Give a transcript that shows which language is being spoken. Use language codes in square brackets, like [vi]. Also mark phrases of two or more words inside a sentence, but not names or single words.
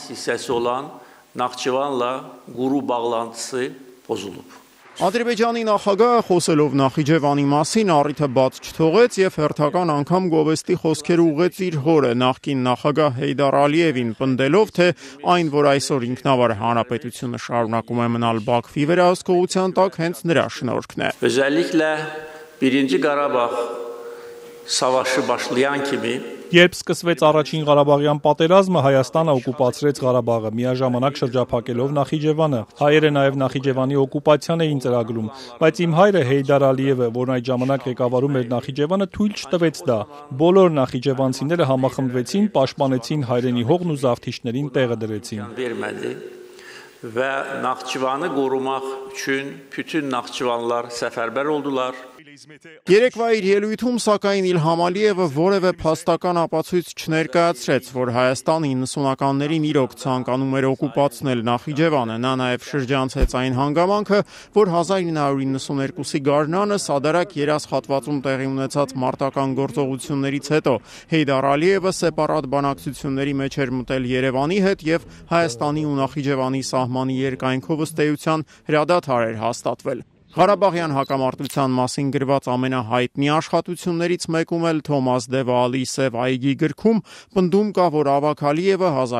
[hy] Ադրբեջանի նախագահը խոսելով Նախիջևանի մասին առիթը բաց չթողեց եւ հերթական անգամ գովեստի խոսքեր ուղղեց իր հորը նախկին նախագահ Հեյդար Ալիևին, պնդելով, թե այն, որ այսօր ինքնավար հանրապետությունը շարունակում է մնալ Բաքվի վերահսկողության տակ, հենց նրա շնորհքն է։ [tr] Özellikle 1. [az] Qarabağ savaşı başlayan kimi [hy] Երբ սկսվեց առաջին Ղարաբաղյան պատերազմը, Հայաստանը օկուպացրեց Ղարաբաղը, միաժամանակ շրջափակելով Նախիջևանը։ Հայերը նաև Նախիջևանի օկուպացիան էին ծրագրում, բայց իմ հայրը Հեյդար Ալիևը, որն այդ ժամանակ ղեկավարում էր Նախիջևանը, թույլ չտվեց դա։ Բոլոր նախիջևանցիները համախմբվեցին, պաշտպանեցին հայրենի հողն ու զավթիչներին տեղը դրեցին։ [az] Və Naxçıvanı qorumaq üçün bütün Naxçıvanlar səfərbər oldular. [hy] Երեկվա իր ելույթում, սակայն Իլհամ Ալիևը որևէ փաստական ապացույց չներկայացրեց, որ Հայաստանը 90-ականներին իրոք ցանկանում էր օկուպացնել Նախիջևանը։ Նա նաև շրջանցեց այն հանգամանքը, որ 1992-ի գարնանը Սադարակ երազ հատվածում տեղի ունեցած մարտական գործողություններից հետո Հեյդար Ալիևը սեպարատ բանակցությունների մեջ էր մտել Երևանի հետ եւ Հայաստանի ու Նախիջևանի սահմանի երկայնքով ըստ էության հրադադար էր հաստատվել։ Ղարաբաղյան հակամարտության մասին գրված ամենահայտնի աշխատություններից մեկում էլ Թոմաս Դևալի Սև այգի գրքում պնդում կա, որ Ավագ Ալիևը